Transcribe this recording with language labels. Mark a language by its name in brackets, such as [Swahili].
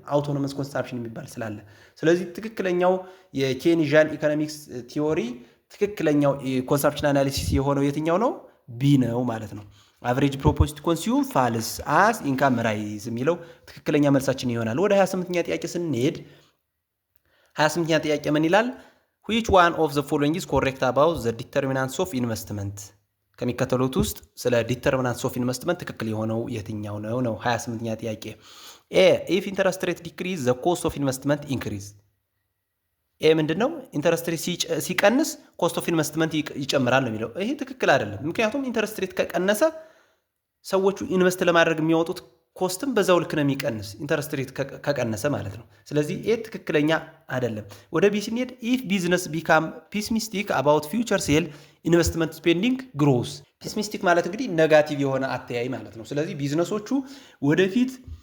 [Amharic] አውቶኖመስ ኮንሳምፕሽን የሚባል ስላለ። ስለዚህ ትክክለኛው የኬኒዣን ኢኮኖሚክስ ቲዮሪ ትክክለኛው ኮንሳምፕሽን አናሊሲስ የሆነው የትኛው ነው? ቢ ነው ማለት ነው። አቨሬጅ ፕሮፖርሽን ቱ ኮንሱም ፋልስ አስ ኢንካም ራይዝ የሚለው ትክክለኛ መልሳችን ይሆናል። ወደ 28ኛ ጥያቄ ስንሄድ 28ኛ ጥያቄ ምን ይላል? [English] which one of the following is correct about the determinants of investment? [Amharic] ከሚከተሉት ውስጥ ስለ determinants of investment ትክክል የሆነው የትኛው ነው 28ኛ ጥያቄ። [English] A if interest rate decrease the cost of investment increase. [Amharic] ኤ ምንድነው? ኢንተረስት ሬት ሲቀንስ ኮስት ኦፍ ኢንቨስትመንት ይጨምራል ነው የሚለው። ይሄ ትክክል አይደለም። ምክንያቱም ኢንተረስት ሬት ከቀነሰ ሰዎቹ ኢንቨስት ለማድረግ የሚያወጡት ኮስትም በዛው ልክ ነው የሚቀንስ፣ ኢንተረስት ሬት ከቀነሰ ማለት ነው። ስለዚህ ኤ ትክክለኛ አይደለም። ወደ ቢ ስንሄድ ኢፍ ቢዝነስ ቢካም ፒስሚስቲክ አባውት ፊውቸር ሴል ኢንቨስትመንት ስፔንዲንግ ግሮስ። ፒስሚስቲክ ማለት እንግዲህ ኔጋቲቭ የሆነ አተያይ ማለት ነው። ስለዚህ ቢዝነሶቹ ወደፊት